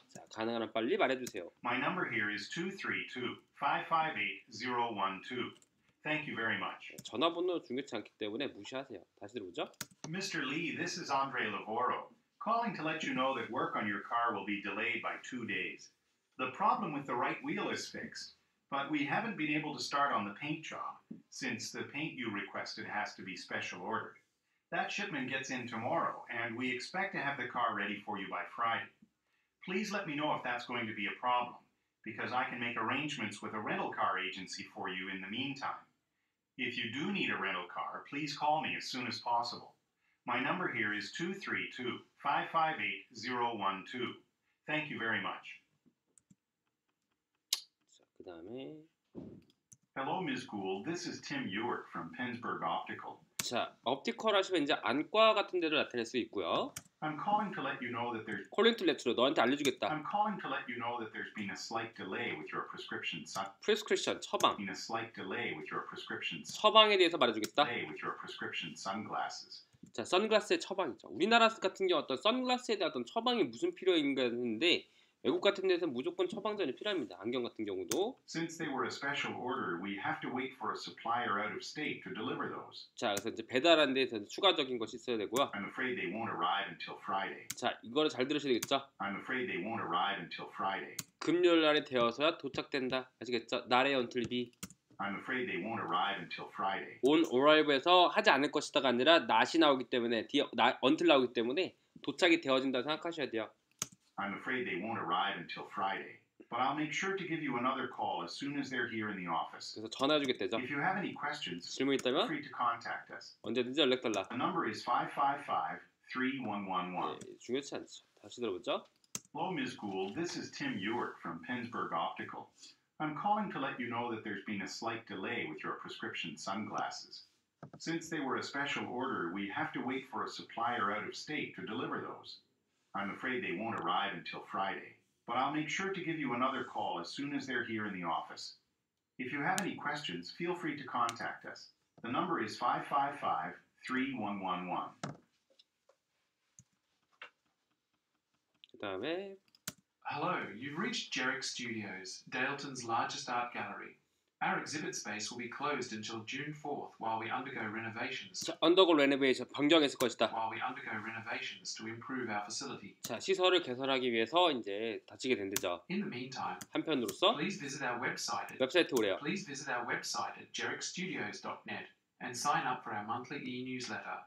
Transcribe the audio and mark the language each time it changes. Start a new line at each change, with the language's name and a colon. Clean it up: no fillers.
Korean: 자 가능한 한 빨리 말해주세요.
English: My number here is 232-558-012. Thank you very much.
Korean: 전화번호 중요치 않기 때문에 무시하세요. 다시 들어보죠.
English: Mr. Lee, this is Andre Lavoro, calling to let you know that work on your car will be delayed by 2 days. The problem with the right wheel is fixed, but we haven't been able to start on the paint job, since the paint you requested has to be special ordered. That shipment gets in tomorrow, and we expect to have the car ready for you by Friday. Please let me know if that's going to be a problem, because I can make arrangements with a rental car agency for you in the meantime. If you do need a rental car, please call me as soon as possible. My number here is 232-558-012. Thank you very much.
Korean: 자 그다음에
English: Hello, Ms. Gould. This is Tim Ewart from Pennsburg Optical.
Korean: 자 옵티컬 하시면 이제 안과 같은 데를 나타낼 수 있고요.
English: I'm calling to let you know that there's 콜링 투 레츠로
Korean: 너한테 알려주겠다.
English: I'm calling to let you know that there's been a slight delay with your prescription
Korean: 프리스크리션 처방.
English: been a slight delay with your prescription
Korean: 처방에 대해서 말해주겠다.
English: delay with your prescription sunglasses.
Korean: 자 선글라스의 처방이죠. 우리나라 같은 경우 어떤 선글라스에 대한 어떤 처방이 무슨 필요인가 했는데 외국 같은 데서는 무조건 처방전이 필요합니다. 안경 같은 경우도.
English: Since they were a special order, we have to wait for a supplier out of state to deliver those.
Korean: 자 그래서 이제 배달하는 데서 추가적인 것이 있어야 되고요.
English: I'm afraid they won't arrive until Friday.
Korean: 자 이거를 잘 들으셔야 되겠죠.
English: I'm afraid they won't arrive until Friday.
Korean: 금요일 날에 되어서야 도착된다. 아시겠죠? 날의 until be.
English: I'm afraid they won't arrive until Friday.
Korean: on arrive에서 하지 않을 것이다가 아니라 not이 나오기 때문에 until 나오기 때문에 도착이 되어진다 생각하셔야 돼요.
English: I'm afraid they won't arrive until Friday. But I'll make sure to give you another call as soon as they're here in the office.
Korean: 그래서 전화 주겠대죠.
English: If you have any questions,
Korean: 질문 있다면
English: free to contact us.
Korean: 언제든지 연락 달라.
English: The number is 555-3111.
Korean: 중요치 않죠. 다시 들어보죠.
English: Hello, Ms. Gould. This is Tim Ewart from Pennsburg Optical. I'm calling to let you know that there's been a slight delay with your prescription sunglasses. Since they were a special order, we have to wait for a supplier out of state to deliver those. I'm afraid they won't arrive until Friday, but I'll make sure to give you another call as soon as they're here in the office. If you have any questions, feel free to contact us. The number is 555-3111.
Korean: 그 다음에
English: Hello, you've reached Jerick Studios, Daleton's largest art gallery. Our exhibit space will be closed until June 4th while we undergo renovations.
Korean: 자,
English: 언더고 레노베이션
Korean: 변경했을 것이다.
English: While we undergo renovations to improve our facility.
Korean: 자, 시설을 개선하기 위해서 이제 다치게 된대죠.
English: In the meantime,
Korean: 한편으로서
English: please visit our website.
Korean: 웹사이트 오래요.
English: Please visit our website at jerickstudios.net and sign up for our monthly e-newsletter.